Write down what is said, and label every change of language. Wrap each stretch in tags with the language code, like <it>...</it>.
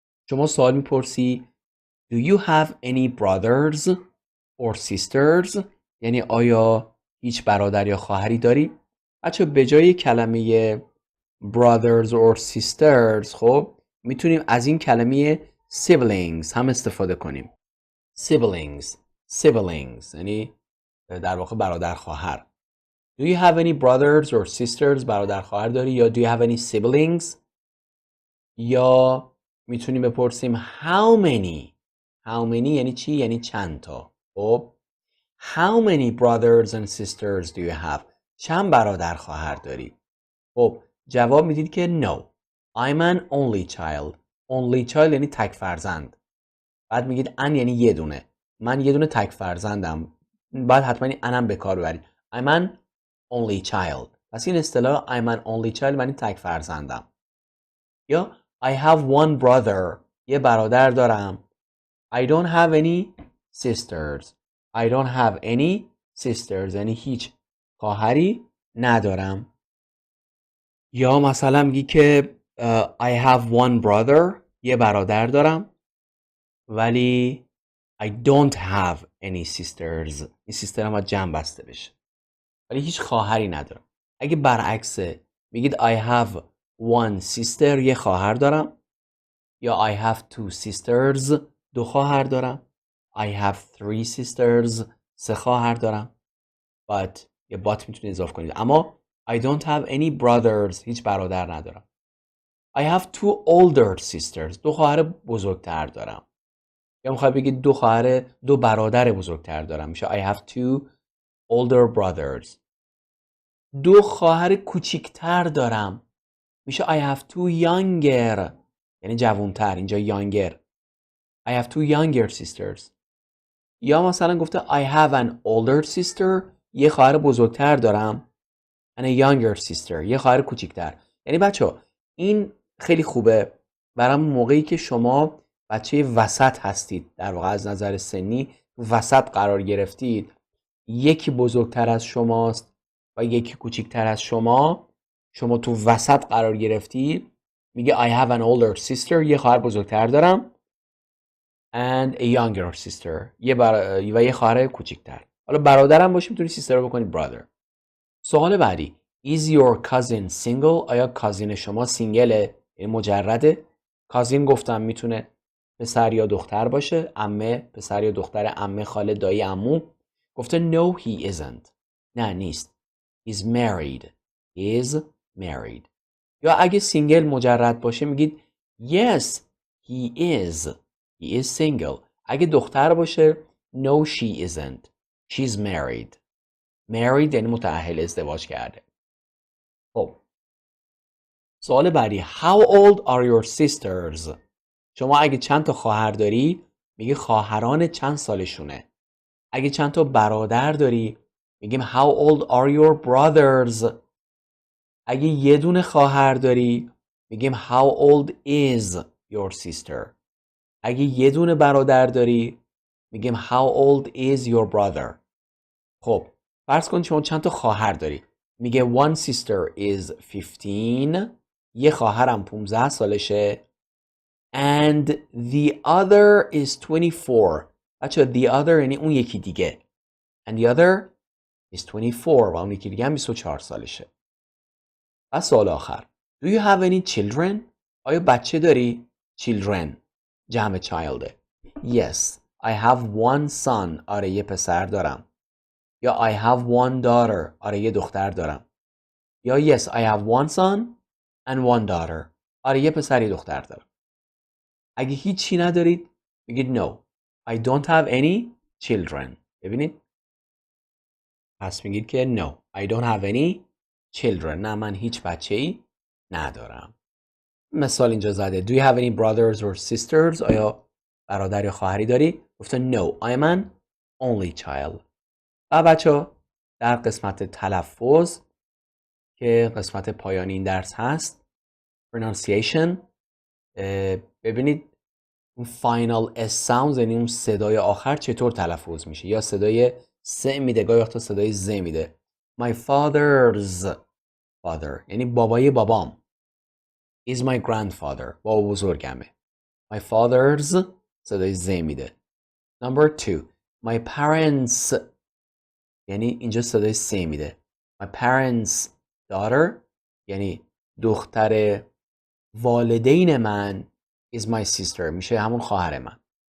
<fa>شما سوال میپرسی</fa> <en>Do you have any brothers or sisters؟</en> <fa>یعنی آیا هیچ برادر یا خواهری داری؟ بچه به جای کلمه</fa> <en>brothers or sisters</en> <fa>خب میتونیم از این کلمه siblings هم استفاده کنیم. siblings یعنی در واقع برادر خواهر.</fa> <en>Do you have any brothers or sisters؟</en> <fa>برادر خواهر داری یا</fa> <en>do you have any siblings؟</en> <fa>یا میتونیم بپرسیم</fa> <en>how many</en> <fa>یعنی چی؟ یعنی چند تا. خب</fa> <en>how many brothers and sisters do you have؟</en> <fa>چند برادر خواهر داری؟ خب جواب میدید که</fa> <en>no I'm an only child</en> <fa>یعنی تک فرزند. بعد میگید ان یعنی یه دونه. من یه دونه تک فرزندم. بعد حتما انم به کار ببرید.</fa> <en>I'm an only child.</en> <fa>پس این اصطلاح</fa> <en>I'm an only child</en> <fa>معنی تک فرزندم. یا</fa> <en>I have one brother.</en> <fa>یه برادر دارم.</fa> <en>I don't have any sisters. I don't have any sisters.</en> <fa>یعنی هیچ خواهری ندارم. یا مثلا میگی که</fa> <en>I have one brother.</en> <fa>یه برادر دارم. ولی</fa> <en>I don't have any sisters.</en> <fa>این سیستر هم باید جمع بسته بشه. ولی هیچ خواهری ندارم. اگه برعکسه میگید</fa> <en>I have one sister.</en> <fa>یه خواهر دارم. یا</fa> <en>I have two sisters.</en> <fa>دو خواهر دارم.</fa> <en>I have three sisters.</en> <fa>سه خواهر دارم. But یه but میتونید اضافه کنید. اما</fa> <en>I don't have any brothers.</en> <fa>هیچ برادر ندارم.</fa> <en>I have two older sisters.</en> <fa>دو خواهر بزرگتر دارم. یا میخوای بگید دو برادر بزرگتر دارم.</fa> <en>میشه I have two older brothers.</en> <fa>دو خواهر کوچیکتر دارم.</fa> <en>میشه I have two younger.</en> <fa>یعنی جوانتر. اینجا younger.</fa> <en>I have two younger sisters.</en> <fa>یا مثلا گفته</fa> <en>I have an older sister.</en> <fa>یه خواهر بزرگتر دارم.</fa> <en>And a younger sister.</en> <fa>یه خواهر کوچیکتر. یعنی بچه این خیلی خوبه برای موقعی که شما بچه وسط هستید، در واقع از نظر سنی وسط قرار گرفتید، یکی بزرگتر از شماست و یکی کوچیکتر از شما تو وسط قرار گرفتی، میگه</fa> <en>I have an older sister.</en> <fa>یه خواهر بزرگتر دارم.</fa> <en>And a younger sister.</en> <fa>و یه خواهر کوچیکتر. حالا برادرم باشه میتونی sister رو بکنی brother. سوال بعدی</fa> <en>Is your cousin single?</en> <fa>آیا کازین شما سینگله؟ یعنی مجرده؟ کازین گفتم میتونه پسر یا دختر باشه. عمه، پسر یا دختر عمه، خاله، دایی، عمو. گفته</fa> <en>no he isn't.</en> <fa>نه نیست.</fa> <en>He's married. He's married.</en> <fa>یا اگه سینگل مجرد باشه میگید</fa> <en>yes he is. He is single.</en> <fa>اگه دختر باشه</fa> <en>no she isn't. She's married.</en> <fa>Married یعنی متأهل، ازدواج کرده. خب سوال بعدی</fa> <en>How old are your sisters?</en> <fa>شما اگه چند تا خواهر داری میگه خواهران چند سالشونه. اگه چند تا برادر داری میگیم</fa> <en>How old are your brothers?</en> <fa>اگه یه دونه خواهر داری میگیم</fa> <en>How old is your sister?</en> <fa>اگه یه دونه برادر داری میگیم</fa> <en>How old is your brother?</en> <fa>خب فرض کن شما چند تا خواهر داری. میگه</fa> <en>one sister is 15.</en> <fa>یه خواهرم 15 سالشه.</fa> <en>And the other is 24.</en> <fa>بچه the other یعنی اون یکی دیگه.</fa> <en>And the other is 24.</en> <fa>و اون یکی دیگه هم 24 سالشه. و سوال آخر</fa> <en>Do you have any children?</en> <fa>آیا بچه داری؟ Children جمع childه.</fa> <en>Yes I have one son.</en> <fa>آره یه پسر دارم. یا</fa> <en>I have one daughter.</en> <fa>آره یه دختر دارم. یا</fa> <en>yes I have one son and one daughter.</en> <fa>آره یه پسر یه دختر دارم. اگه هیچی ندارید میگید</fa> <en>no I don't have any children.</en> <fa>ببینید پس میگید که</fa> <en>no I don't have any children.</en> <fa>نه من هیچ بچه‌ای ندارم. مثال اینجا زده</fa> <en>Do you have any brothers or sisters?</en> <fa>آیا برادر یا خواهری داری؟ گفته</fa> <en>no I am an only child.</en> <fa>و بچه در قسمت تلفظ که قسمت پایانی این درس هست pronunciation ببینید اون final S sounds یعنی اون صدای آخر چطور تلفظ میشه. یا صدای س میده گاهی وقتا صدای ز میده.</fa> <en>My father's father</en> <fa>یعنی بابای بابام.</fa> <en>Is my grandfather</en> <fa>بابا بزرگمه. My father's صدای ز میده.</fa> <en>Number 2 My parents</en> <fa>یعنی اینجا صدای س میده.</fa> <en>My parents daughter</en> <fa>یعنی دختر والدین من</fa> <en>is my sister</en> <fa>میشه همون خواهر من.</fa>